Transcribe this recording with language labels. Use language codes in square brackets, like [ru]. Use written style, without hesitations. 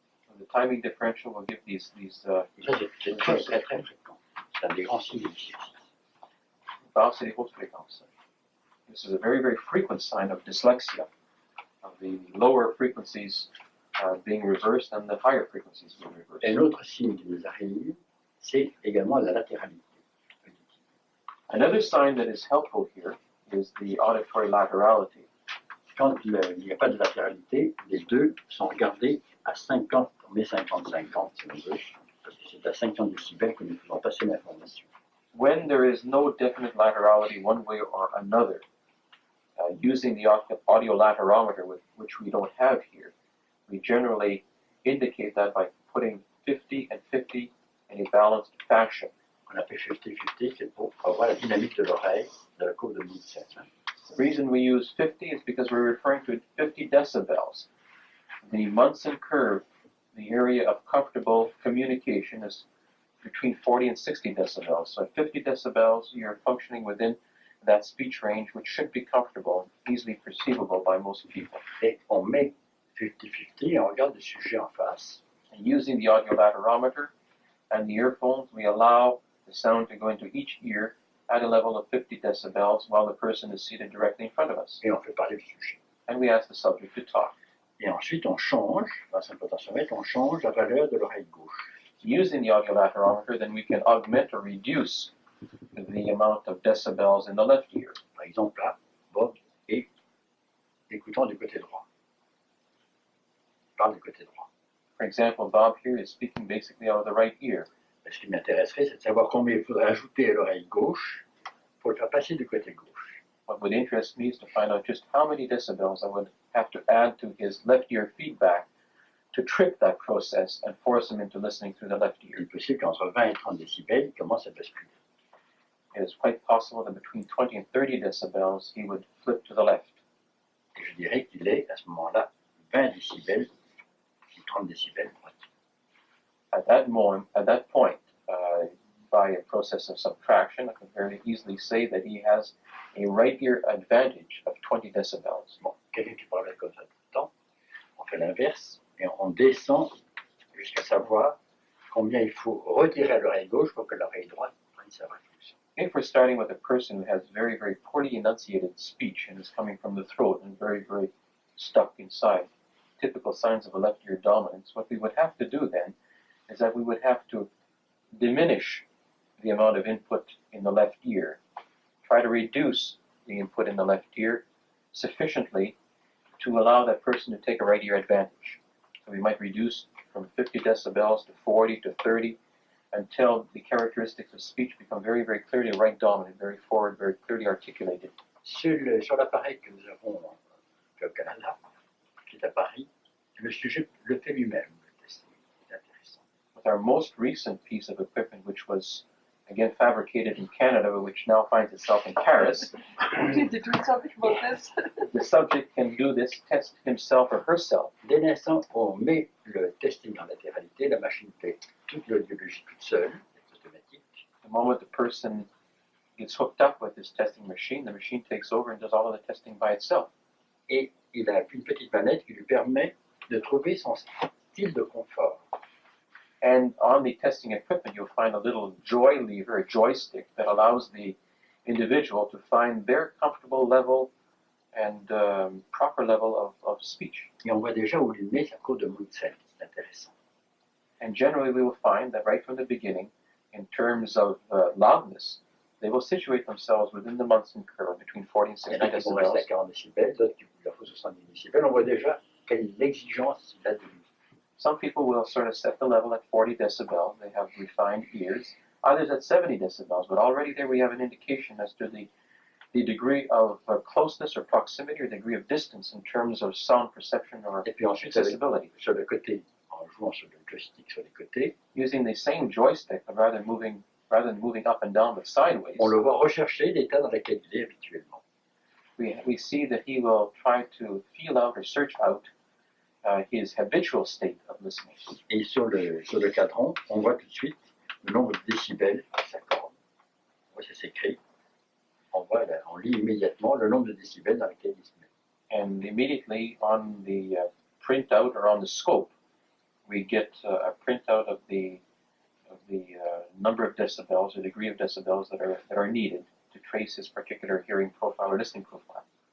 [en] And the timing differential will give these [fr] Ça, c'est très, très, très fréquent. C'est un des grands signes de dyslexie. basses et les hautes fréquences. [en] This is a very, very frequent sign of dyslexia, of the lower frequencies being reversed and the higher frequencies being reversed. [fr] Et l'autre signe qui nous arrive, c'est également la latéralité. [en] Another sign that is helpful here is the auditory laterality. [fr] Quand il n'y a pas de latéralité, les deux sont regardés à 50, on met 50-50 si on veut, parce que c'est à 50 décibels que nous faisons passer l'information. [en] When there is no definite laterality one way or another, using the audio laterometer, which we don't have here, we generally indicate that by putting 50 and 50 in a balanced fashion. [fr] On appelle 50-50, c'est pour avoir la dynamique de l'oreille, de la courbe de Nielsen. [en] The reason we use 50 is because we're referring to 50 decibels. The Munson curve, the area of comfortable communication, is between 40 and 60 decibels. So at 50 decibels, you're functioning within that speech range, which should be comfortable, easily perceivable by most people. [fr] Et on met 50-50 et on regarde le sujet en face. [en] And using the audio laterometer and the earphones, we allow the sound to go into each ear at a level of 50 decibels while the person is seated directly in front of us. [fr] Et on fait parler le sujet. [en] And we ask the subject to talk. [fr] Et ensuite, on change, grâce à un potentiomètre, on change la valeur de l'oreille gauche. [en] Using the audio laterometer, then we can augment or reduce the amount of decibels in the left ear. [fr] Par exemple, là, Bob est écoutant du côté droit. Il parle du côté droit. [en] For example, Bob here is speaking basically out of the right ear. [fr] Ce qui m'intéresserait, c'est de savoir combien il faudrait ajouter à l'oreille gauche pour le faire passer du côté gauche. [en] What would interest me is to find out just how many decibels I would have to add to his left ear feedback to trick that process and force him into listening through the left [fr] Il [en] ear. [fr] est possible qu'entre 20 et 30 décibels, il commence à basculer. [en] It is quite possible that between 20 and 30 decibels, he would flip to the left. [fr] Et je dirais qu'il est, à ce moment-là, 20 décibels ou 30 décibels droitier. [en] At that point, by a process of subtraction, I can very easily say that he has a right ear advantage of 20 decibels. [fr] Bon, quelqu'un qui parle comme ça tout le temps, on fait l'inverse et on descend jusqu'à savoir combien il faut retirer à l'oreille gauche pour que l'oreille droite prenne sa vraie fonction. [en] If we're starting with a person who has very, very poorly enunciated speech and is coming from the throat and very, very stuck inside, typical signs of a left ear dominance, what we would have to do then is that we would have to diminish the amount of input in the left ear, try to reduce the input in the left ear sufficiently to allow that person to take a right ear advantage. So we might reduce from 50 decibels to 40 to 30 until the characteristics of speech become very, very clearly right dominant, very forward, very clearly articulated. [fr] Sur l'appareil que nous avons au Canada, qui est à Paris, le sujet le fait lui-même, le test. C'est intéressant. [en] With our most recent piece of equipment, which was again fabricated in Canada, but which now finds itself in Paris, Did we talk about this? the subject can do this test himself or herself. [fr] Dès l'instant où on met le testing en latéralité, la machine fait toute l'audiologie toute seule, c'est automatique. [en] The moment the person gets hooked up with this testing machine, the machine takes over and does all of the testing by itself. [fr] Et il a une petite manette qui lui permet de trouver son style de confort. [en] And on the testing equipment, you'll find a little joy lever, a joystick, that allows the individual to find their comfortable level and proper level of speech. [fr] Et on voit déjà où les nez, ça court de Munzen. C'est intéressant. [en] And generally, we will find that right from the beginning, in terms of loudness, they will situate themselves within the Munson curve between 40 and [fr] Il y [en] 60 [fr] en a qui vont rester à [en] decibels. [fr] 40 décibels, d'autres qui leur faut 70 décibels. On voit déjà quelle est l'exigence là de lui. [en] Some people will sort of set the level at 40 decibels. They have refined ears. Others at 70 decibels. But already there we have an indication as to the degree of closeness or proximity or degree of distance in terms of sound perception or [fr] Et puis ensuite, [en] accessibility. [fr] sur le côté, en jouant sur le joystick sur les côtés, [en] Using the same joystick, but rather than moving up and down but sideways, [fr] on le voit rechercher l'état dans lequel il est habituellement. [en] we see that he will try to feel out or search out his habitual state of listening. [fr] Et sur le cadran, on voit tout de suite le nombre de décibels qui s'accordent. On voit, ça s'écrit. On lit immédiatement le nombre de décibels dans lequel il se met. [en] And immediately on the printout or on the scope, we get a printout of the number of decibels or degree of decibels that are needed to trace his particular hearing profile or listening profile.